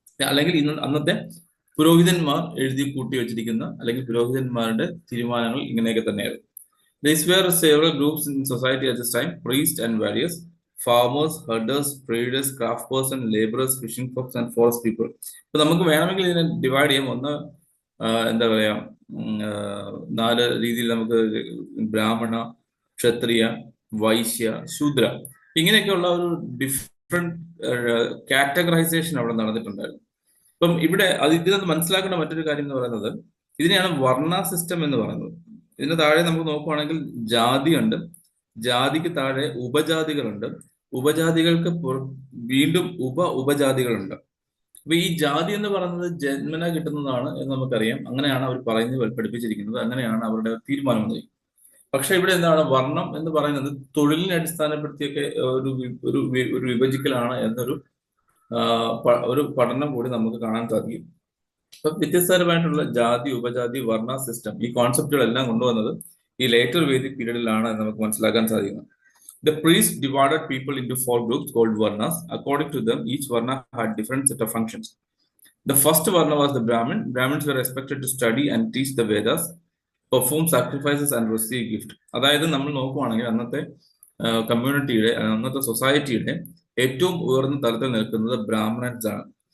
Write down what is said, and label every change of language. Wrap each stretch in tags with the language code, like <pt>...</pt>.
<ml>അല്ലെങ്കിൽ അന്നത്തെ പുരോഹിതന്മാർ എഴുതി കൂട്ടി വെച്ചിരിക്കുന്ന അല്ലെങ്കിൽ പുരോഹിതന്മാരുടെ തീരുമാനങ്ങൾ ഇങ്ങനെയൊക്കെ തന്നെയായിരുന്നു.</ml> <en>These were several groups in society at this time: priests and warriors, farmers, herders, traders, craftspersons, laborers, fishing folks and forest people.</en> <ml>ഇപ്പൊ നമുക്ക് വേണമെങ്കിൽ ഇതിനെ ഡിവൈഡ് ചെയ്യാം. ഒന്ന് എന്താ പറയാ 4 രീതിയിൽ നമുക്ക് ബ്രാഹ്മണ, ക്ഷത്രിയ, വൈശ്യ, ശൂദ്ര, ഇങ്ങനെയൊക്കെയുള്ള ഒരു ഡിഫറെന്റ് കാറ്റഗറൈസേഷൻ അവിടെ നടന്നിട്ടുണ്ടായിരുന്നു. അപ്പം ഇവിടെ ഇതിനകത്ത് മനസ്സിലാക്കേണ്ട മറ്റൊരു കാര്യം എന്ന് പറയുന്നത്, ഇതിനെയാണ് വർണ്ണ സിസ്റ്റം എന്ന് പറയുന്നത്. ഇതിന് താഴെ നമുക്ക് നോക്കുവാണെങ്കിൽ ജാതിയുണ്ട്, ജാതിക്ക് താഴെ ഉപജാതികളുണ്ട്, ഉപജാതികൾക്ക് വീണ്ടും ഉപജാതികളുണ്ട്. അപ്പൊ ഈ ജാതി എന്ന് പറയുന്നത് ജന്മന കിട്ടുന്നതാണ് എന്ന് നമുക്കറിയാം. അങ്ങനെയാണ് അവർ പഠിപ്പിച്ചിരിക്കുന്നത്, അങ്ങനെയാണ് അവരുടെ തീരുമാനം വന്നത്. പക്ഷെ ഇവിടെ എന്താണ് വർണ്ണം എന്ന് പറയുന്നത്, തൊഴിലിനെ അടിസ്ഥാനപ്പെടുത്തിയൊക്കെ ഒരു വിഭജിക്കലാണ് എന്നൊരു ഒരു പഠനം കൂടി നമുക്ക് കാണാൻ സാധിക്കും. അപ്പൊ വ്യത്യസ്തപരമായിട്ടുള്ള ജാതി, ഉപജാതി, വർണ്ണ സിസ്റ്റം, ഈ കോൺസെപ്റ്റുകളെല്ലാം കൊണ്ടുവന്നത് ഈ ലേറ്റർ വേദിക് പീരീഡിലാണ് എന്ന് നമുക്ക് മനസ്സിലാക്കാൻ സാധിക്കുന്നത്.</ml> <en>The priest divided people into 4 groups called varnas. According to them, each varna had different set of functions. The first varna was the Brahmin. Brahmins were expected to study and teach the Vedas, perform sacrifices and receive gift.</en> <ml>അതായത് നമ്മൾ നോക്കുവാണെങ്കിൽ അന്നത്തെ കമ്മ്യൂണിറ്റിയുടെ, അന്നത്തെ സൊസൈറ്റിയുടെ ഏറ്റവും ഉയർന്ന തലത്തിൽ നിൽക്കുന്നത് ബ്രാഹ്മണൻസ് ആണ്.</ml>